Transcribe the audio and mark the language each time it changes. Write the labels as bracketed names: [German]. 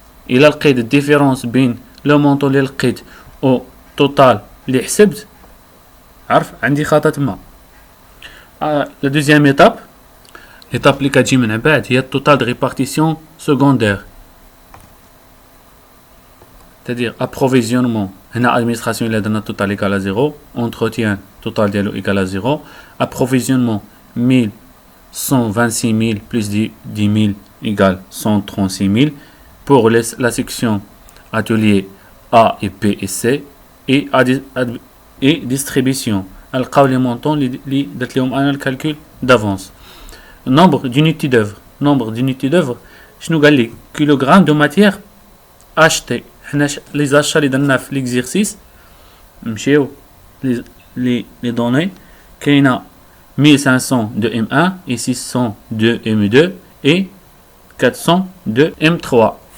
[Arabic] إلا لقيت الديفيرونس بين لو مونطون اللي لقيت او توتال اللي حسبت عرف عندي خطأ تما. لا دوزيام étape اللي كتجي من بعد هي التوتال دو ريبارتيسيون سكوندير. [French] c'est-à-dire approvisionnement. هنا administration إلا درنا total égal à 0, entretien total ديالو égal à 0, approvisionnement 126,000 plus 10,000 égale 136,000 pour la section atelier A et B et C et distribution. [Arabic] نلقاو les montants اللي درت لهم انا الكالكول d'avance. [French] Nombre d'unités d'œuvre. Nombre d'unités d'œuvre [Arabic] شنو قال لي [French] kilogramme de matière acheté. حنا les achats اللي درنا في l'exercice نمشيو les données كاينه 1500 de M1 et 600 de M2 et 400 de M3.